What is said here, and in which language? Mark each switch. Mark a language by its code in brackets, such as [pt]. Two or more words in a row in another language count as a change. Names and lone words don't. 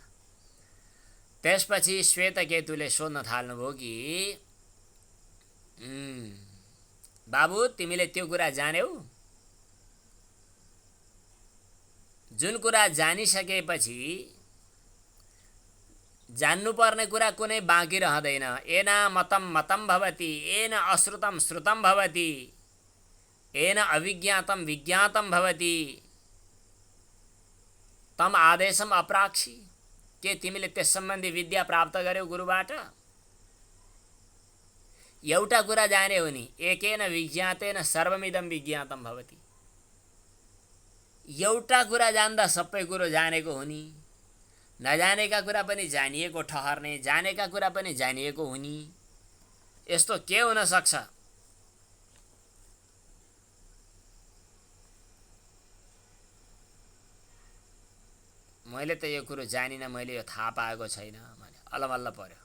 [ne] त्यसपछि श्वेतकेतुले सोध्न थाल्नुभयो कि बाबु तिमीले त्यो कुरा जान्यौ? जुन कुरा जानिसकेपछि जान्नुपर्ने कुरा कुनै बाँकी रहँदैन। [sa] येन मतं मतं भवति, येन अश्रुतं श्रुतं भवति, येन अविज्ञातं विज्ञातं भवति, तम आदेशम अप्राक्षी। [ne] के तिमीले त्यस सम्बन्धी विद्या प्राप्त गर्यौ गुरुबाट? एउटा कुरा जाने हो नि, [sa] एकेन विज्ञातेन सर्वमिदं विज्ञातं भवति। [ne] एउटा कुरा जान्दा सबै कुरो जानेको हो नि। नजानेका कुरा पनि जानिएको ठहर्ने, जानेका कुरा पनि जानिएको हुने, यस्तो के हुन सक्छ? मैले त यो कुरो जानिनँ, मैले यो थाहा पाएको छैन भने अलमल्ल पर्यो।